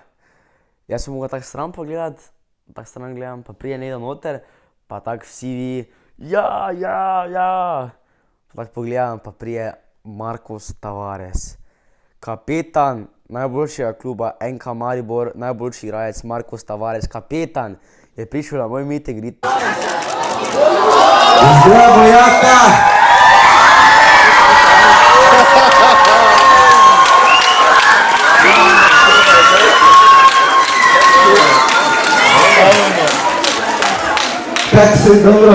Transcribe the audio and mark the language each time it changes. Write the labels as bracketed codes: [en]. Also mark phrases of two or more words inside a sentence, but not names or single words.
[sl] Jaz sem mogel tako stran pogledati, tako stran gledam, pa prije Neda noter, pa tako vsi vi, ja. Pa tako pogledam, pa prije Marcos Tavares. Kapetan najboljšega kluba NK Maribor, najboljši igralec Marcos Tavares, kapetan, je prišel na moj [en] meet and greet. [sl] Zdravo, Jaka! Kak si, dobro?